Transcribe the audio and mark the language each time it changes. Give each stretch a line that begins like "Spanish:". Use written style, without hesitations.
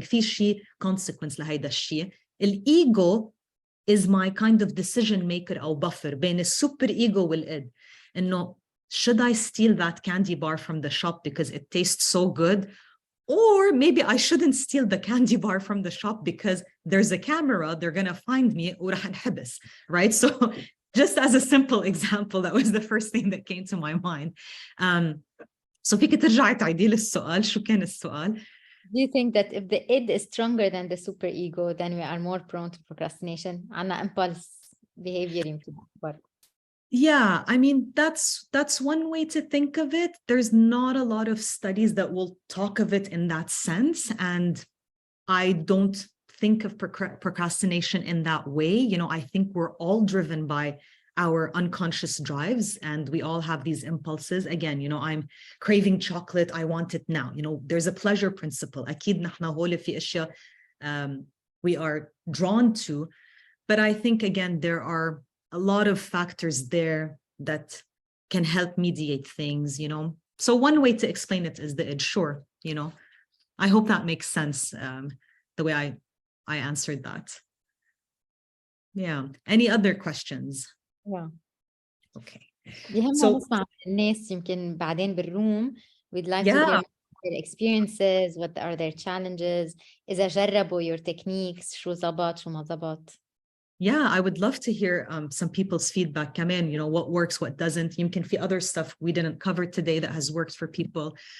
Arabic: في شيء consequence لهيدا الشيء.
English: الego is my kind of decision maker أو buffer
Arabic: بين السوبر
English: ego والid. إنه should I steal that candy bar from the shop because it tastes so good? Or maybe I shouldn't steal the candy bar from the shop because there's a camera, they're going to find me, right? So just as a simple example, that was the first thing that came to my mind.
Arabic: So فيك ترجعي تعيدي لي السؤال، شو كان السؤال؟
English: Do you think that if the id is stronger than the superego, then we are more prone to procrastination?
Arabic: عنا
English: impulse behavior
Arabic: يمكن أكبر.
English: Yeah, I mean, that's one way to think of it. There's not a lot of studies that will talk of it in that sense. And I don't think of procrastination in that way. You know, I think we're all driven by our unconscious drives and we all have these impulses. Again, you know, I'm craving chocolate. I want it now. You know, there's a pleasure principle.
Arabic: أكيد نحن هول في أشياء
English: we are drawn to. But I think, again, there are a lot of factors there that can help mediate things, you know. So one way to explain it is the id, sure, you know. I hope that makes sense, the way I answered that. Yeah. Any other questions? Yeah. Okay.
Arabic: يهمنا نسمع الناس يمكن بعدين بالروم.
English: We'd like to hear their experiences, what are their challenges,
Arabic: إذا جربوا
English: your techniques,
Arabic: شو زبط شو ما زبط.
English: Yeah, I would love to hear some people's feedback.
Arabic: كمان,
English: what works, what doesn't.
Arabic: يمكن في
English: other stuff we didn't cover today that has worked for people.